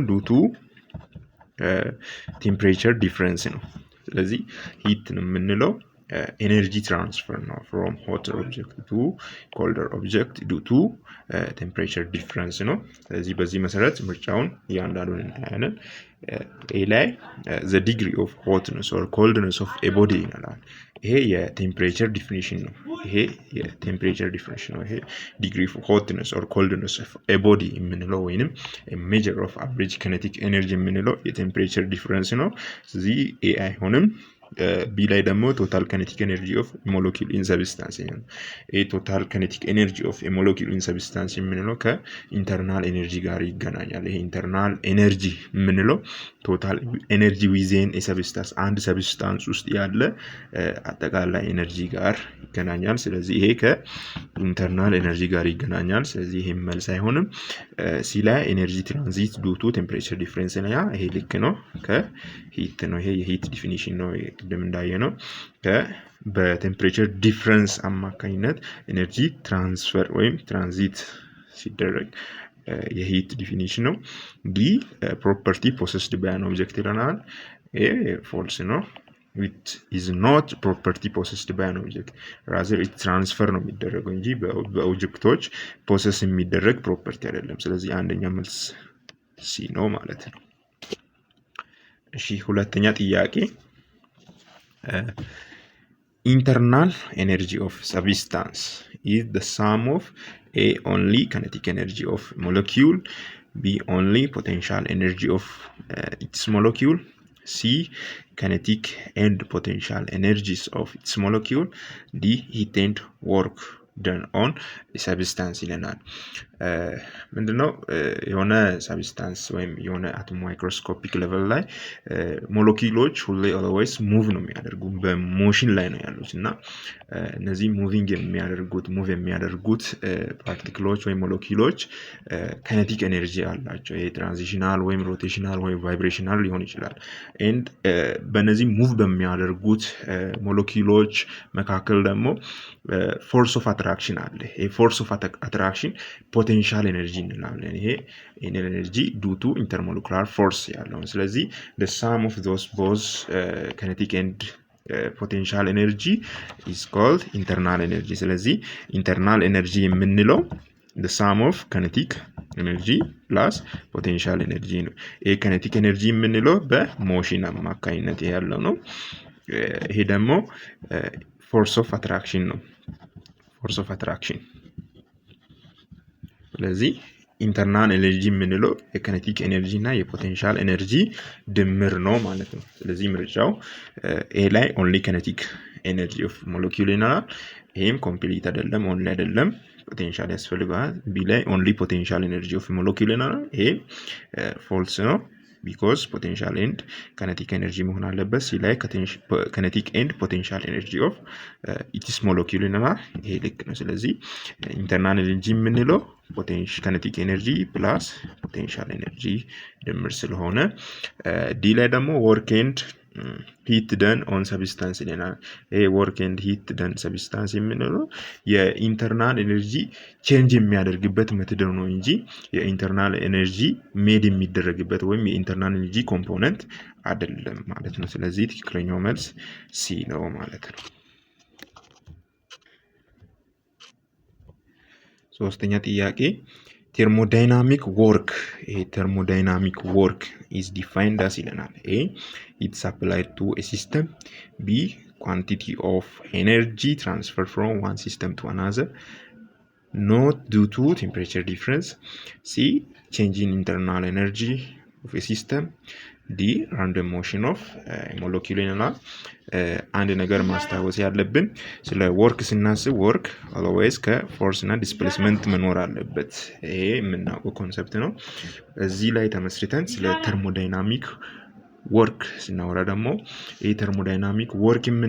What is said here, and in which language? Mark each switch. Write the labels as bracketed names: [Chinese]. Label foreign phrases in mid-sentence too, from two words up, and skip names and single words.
[English] due to temperature difference [Amharic] ነው። ስለዚህ [English] ሂት [Amharic] ነው የምንለው [English] energy transfer ነው from hotter object to colder object due to temperature difference [Amharic] ነው። ስለዚህ በዚህ መሰረት ምርጫውን እያንዳንዱን እናያለን። [English] ኤ ላይ the degree of hotness or coldness of a body [Amharic] ይላል። ይሄ [English] የtemperature definition [Amharic] ነው። ይሄ [English] degree of hotness or coldness of a body [Amharic] የምንለው ወይንም [English] measure of average kinetic energy [Amharic] የምንለው [English] የtemperature difference [Amharic] ነው። ስለዚህ ኤ አይሆንም። ቢ ላይ ደግሞ [English] ቶታል kinetic energy of molecule in substance ነው። ቶታል kinetic energy of a molecule in substance [Amharic] የምንለው [English] ከinternal energy [Amharic] ጋር ይገናኛል። ይሄ [English] internal energy [Amharic] የምንለው [English] total energy within a substance [Amharic] አንድ ሰብስታንስ ውስጥ ያለ አጠቃላይ ኤነርጂ ጋር ይገናኛል። ስለዚህ ይሄ [English] ከinternal energy [Amharic] ጋር ይገናኛል። ስለዚህ ይሄ መልስ አይሆንም። ሲ ላይ [English] energy transit due to temperature difference [Amharic] ነው። ይሄ ልክ ነው። ከሂት ነው። ይሄ የሂት ዲፊኒሽን ነው። ቅድም እንዳየነው [English] በtemperature difference [Amharic] አማካኝነት [English] energy transfer [Amharic] ወይም ትራንዚት ሲደረግ የሂት ዲፊኒሽን ነው። [English] the property possessed by an object [Amharic] ይለናል። ኤ ፎልስ ነው። [English] it is not property possessed by an object rather it transfer [Amharic] ነው የሚደረገው እንጂ በኦብጀክቶች ፖሰስ የሚደረግ ፕሮፐርቲ አይደለም። ስለዚህ አንደኛ መልስ ሲ ነው ማለት ነው። እሺ ሁለተኛ ጥያቄ [English] internal energy of substance is the sum of A. only kinetic energy of molecule, B. only potential energy of its molecule, C. kinetic and potential energies of its molecule, D. heat and work done on substance [Amharic] ይለናል። ምንድነው? የሆነ ሰብስታንስ ወይም የሆነ አቶም [English] microscopic level [Amharic] ላይ ሞለኪውሎች ሁሌ [English] always move [Amharic] ነው የሚያደርጉት፣ በሞሽን ላይ ነው ያሉት እና እነዚህ ሙቭ የሚያደርጉት ፓርቲክሎች ወይም ሞለኪውሎች [English] kinetic energy [Amharic] አላቸው። ይሄ ትራንዚሽናል ወይም ሮቴሽናል ወይም ቫይብሬሽናል ሊሆን ይችላል። ኤንድ በእነዚህ ሙቭ በሚያደርጉት ሞለኪውሎች መካከል ደግሞ ፎርስ [English] of attraction [Amharic] አለ። ይሄ [English] force of attraction potential energy [Amharic] እንላለን። ይሄ [English] energy due to intermolecular force [Amharic] ያለው። ስለዚህ [English] the sum of those both kinetic and potential energy is called internal energy። ስለዚህ internal energy የምንለው the sum of kinetic energy plus potential energy [Amharic] ነው። ይሄ [English] kinetic energy [Amharic] የምንለው በሞሽን አማካኝነት ያለው ነው። ይሄ ደግሞ [English] force of attraction ነው። [Amharic] ስለዚህ [English] internal energy [Amharic] የምንለው [English] የkinetic energy [Amharic] እና [English] የpotential energy [Amharic] ድምር ነው ማለት ነው። ስለዚህ ምርጫው ኤ ላይ [English] only kinetic energy of molecule [Amharic] ይሆናል። ይሄም ኮምፕሊት አይደለም፣ ኦንሊ አይደለም፣ ፖቴንሻል ያስፈልጋል። ቢ ላይ [English] only potential energy of molecule [Amharic] ይሆናል። ይሄ ፎልስ ነው [English] because potential and kinetic energy [Amharic] መሆን አለበት። ሲ ላይ [English] kinetic and potential energy of its [Amharic] molecule ይሆናል። ይሄ ልክ ነው። ስለዚህ [English] internal energy [Amharic] የምንለው [English] kinetic energy plus potential energy [Amharic] ድምር ስለሆነ ዲ ላይ ደግሞ [English] work and heat done on substance [Amharic] ይለናል። ይሄ [English] work and heat done substance [Amharic] የምንለው [English] የinternal energy change [Amharic] የሚያደርግበት ሜተድ ነው እንጂ [English] የinternal energy made [Amharic] የሚደረግበት ወይም [English] የinternal energy component [Amharic] አይደለም ማለት ነው። ስለዚህ ትክክለኛው መልስ ሲ ነው ማለት ነው። ሶስተኛ ጥያቄ [English] thermodynamic work thermodynamic work is defined as [Amharic] ይለናል። [English] A it's applied to a system. B quantity of energy transferred from one system to another not due to temperature difference. C change in internal energy of a system. [Amharic] ዲ [English] random motion of molecule [Amharic] ይለናል። አንድ ነገር ማስታወስ ያለብን ስለ ወርክ ስናስብ ወርክ always ከፎርስ እና ዲስፕሌስመንት መኖር አለበት። ይሄ የምናውቀው ኮንሰፕት ነው። እዚህ ላይ ተመስርተን ስለ [English] thermodynamic work [Amharic] ስናወራ ደግሞ ይሄ [English] thermodynamic work